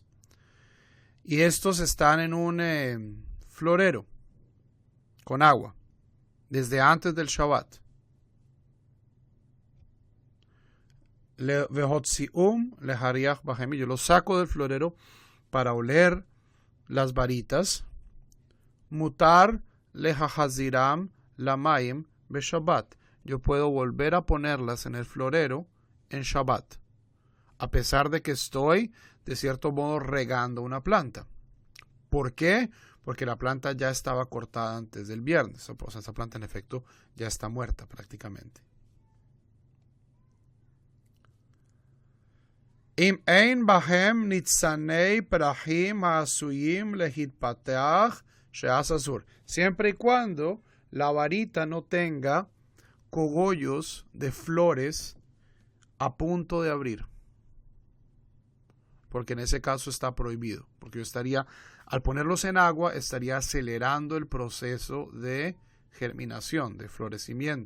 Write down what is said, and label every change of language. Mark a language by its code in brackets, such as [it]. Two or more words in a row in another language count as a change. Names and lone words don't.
[es] Y estos están en un florero con agua, desde antes del Shabbat. Yo lo saco del florero para oler las varitas. [he] מותר להחזירם למים בשבת. [es] Yo puedo volver a ponerlas en el florero en Shabbat, a pesar de que estoy, de cierto modo, regando una planta. ¿Por qué? Porque la planta ya estaba cortada antes del viernes. O sea, esa planta en efecto ya está muerta prácticamente. [he] אם אין בהם ניצני פרחים העשויים להתפתח שאסזור. [es] Siempre y cuando la varita no tenga cogollos de flores a punto de abrir. Porque en ese caso está prohibido. Porque yo estaría, al ponerlos en agua, estaría acelerando el proceso de germinación, de florecimiento.